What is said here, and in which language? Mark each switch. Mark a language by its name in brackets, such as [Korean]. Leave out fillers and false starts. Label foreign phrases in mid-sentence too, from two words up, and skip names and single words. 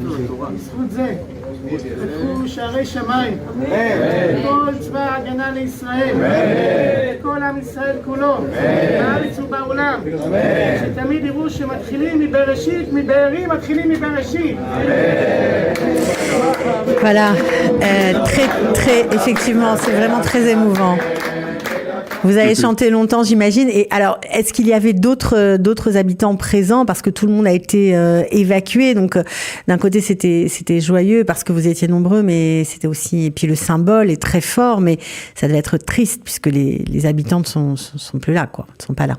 [Hebrew] בזכות זה פתחו שערי שמיים, כל צבא ההגנה לישראל, כל עם ישראל כולו, בארץ ובעולם, שתמיד יראו שמתחילים מבראשית, מבארי מתחילים מבראשית. [French] Voilà, effectivement, c'est vraiment très émouvant. Vous avez chanté longtemps, j'imagine. Et alors, est-ce qu'il y avait d'autres habitants présents parce que tout le monde a été évacué? Donc, d'un côté, c'était joyeux parce que vous étiez nombreux, mais c'était aussi, et puis le symbole est très fort, mais ça devait être triste puisque les habitants ne sont plus là, quoi, ne sont pas là.